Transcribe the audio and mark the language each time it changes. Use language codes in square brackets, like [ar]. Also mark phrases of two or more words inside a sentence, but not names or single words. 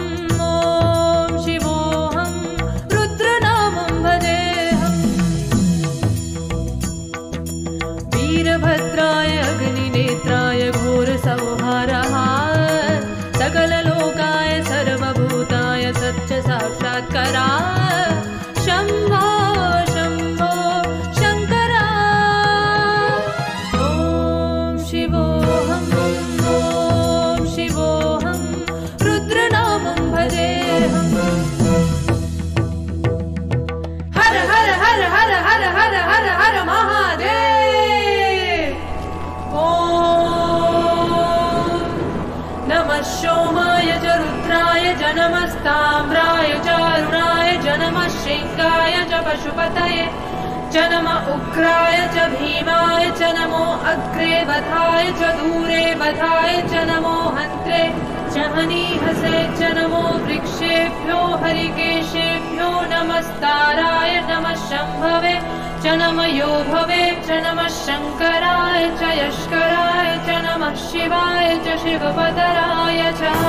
[sa] रुद्रनामं भजेऽहम् वीरभद्राय अग्निनेत्राय घोरसंहारः सकललोकाय सर्वभूताय सत्यसाक्षात्कारा शम्भो शम्भो शङ्करा ॐ शिवोऽहं रुद्रनामं भजेऽहम् हर हर हर हर हर हर हर हर महादेव। ॐ नमः सोमाय च रुद्राय च नमस्ताम्राय च अरुणाय च नमः शृङ्गाय च पशुपतये च नमः उग्राय च भीमाय च नमो अग्रे वधाय च दूरे वधाय च नमो हन्त्रे च हनीहसे च नमो वृक्षेभ्यो हरिकेशेभ्यो नमस्ताराय नमः शम्भवे च नमः योभवे च नमः शङ्कराय च यष्कराय च नमः शिवाय च शिवपतराय च।